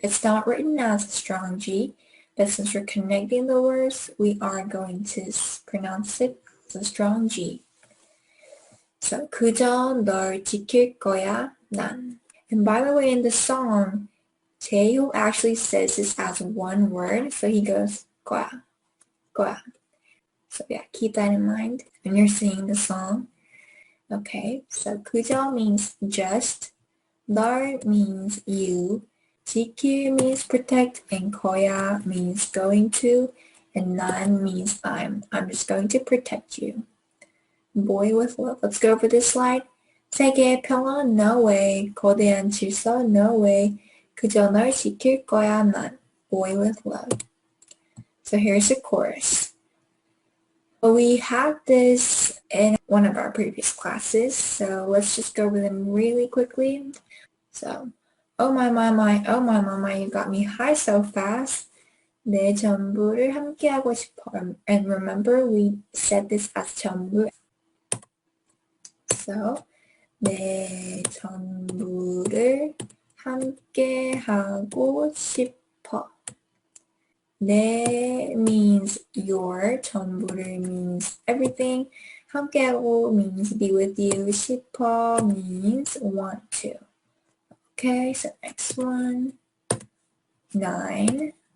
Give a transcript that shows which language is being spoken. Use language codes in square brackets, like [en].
[en] It's not written as a strong G, but since we're connecting the words, we are going to pronounce it as a strong G. [ko] So 그저 널 지킬 거야, 난. [en] And by the way, in the song, Taeho actually says this as one word, so he goes [ko] 거야. [en] So yeah, keep that in mind when you're singing the song. Okay, so [ko] 그저 [en] means just. [ko] 널 [en] means you, [ko] 지킬 [en] means protect, and [ko] 거야 [en] means going to, and [ko] 난 [en] means I'm just going to protect you. Boy with love. Let's go over this slide. [ko] 세계의 평화, [en] no way. [ko] 거대한 질서, [en] no way. [ko] 그저 널 지킬 거야, 난. [en] Boy with love. So here's the chorus. We had this in one of our previous classes, so let's just go over them really quickly. So, oh my, you got me high so fast. [ko] 내 전부를 함께하고 싶어. [en] And remember, we said this as [ko] 전부. So, 내 전부를 함께하고 싶어. 내 [en] means your, [ko] 전부를 [en] means everything. [ko] 함께하고 [en] means be with you. [ko] 싶어 [en] means want to. Okay, so next one. 9.